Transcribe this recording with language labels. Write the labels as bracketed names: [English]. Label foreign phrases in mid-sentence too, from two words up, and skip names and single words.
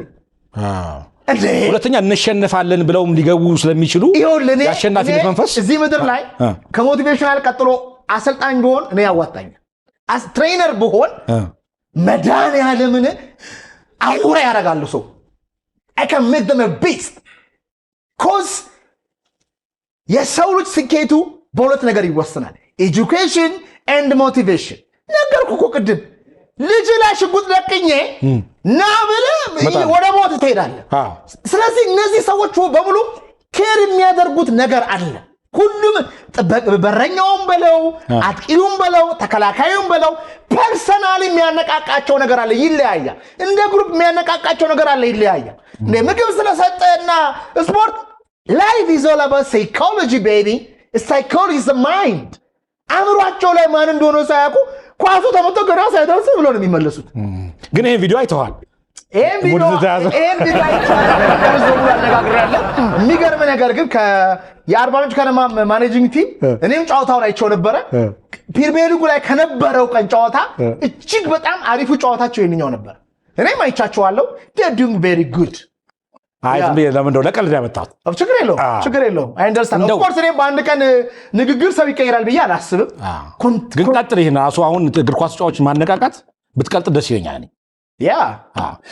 [Amharic] ሁለተኛ እንሸነፋለን ብለውም ሊገቡ ስለሚችሉ የአሸናፊነት መንፈስ እዚህ ምድር ላይ ከሞቲቬሽናል ቀጥሎ አሰልጣኝ ብሆን እኔ ያዋጣኛል። ትሬነር ብሆን መድኃኒዓለምን አውራ ያደርጋሉ ሰው [English] I can make them a beast cause [Amharic] የሰው ልጅ ስኬቱ በሁለት ነገር ይወሰናል። [English] education and motivation። [Amharic] ነገርኩ እኮ ቅድም ልጅ ላይ ሽጉጥ ለቅኜ ና ብለህ ወደ ሞት ትሄዳለህ። ስለዚህ እነዚህ ሰዎች በሙሉ ኬር የሚያደርጉት ነገር አለ። ሁሉም በረኛውም በለው አጥቂውም በለው ተከላካዩም በለው ፐርሰናሊ የሚያነቃቃቸው ነገር አለ፣ ይለያያል። እንደ ግሩፕ የሚያነቃቃቸው ነገር አለ፣ ይለያያል። ምግብ ስለሰጠና ስፖርት [English] life is all about psychology baby. Psychology is the mind. [Amharic] አእምሯቸው ላይ ማን እንደሆነ ሳያውቁ ኳሱ ተመቶ ገና ሳይደርስ ብሎ ነው የሚመለሱት። ግን ይሄን ቪዲዮ አይተዋል? ይሄን ቪዲዮ የሚገርም ነገር ግን የአርባ ምንጭ ከነማ ማኔጂንግ ቲም እኔም ጨዋታውን አይቼው ነበረ። ፕሪሚየር ሊጉ ላይ ከነበረው ቀን ጨዋታ እጅግ በጣም አሪፉ ጨዋታቸው የኛው ነበር። እኔም አይቻቸዋለሁ። [English] they doing very good። [Amharic] ለምን እንደው ለቀልድ ያመጣሁት ችግር የለውም። [English] I understand of course። [Amharic] እኔም በአንድ ቀን ንግግር ሰው ይቀየራል ብዬ አላስብም። ግን ቀጥል። ይሄን ራሱ አሁን እግር ኳስ ጨዋታዎች ማነቃቃት ብትቀልጥ ደስ ይለኛል።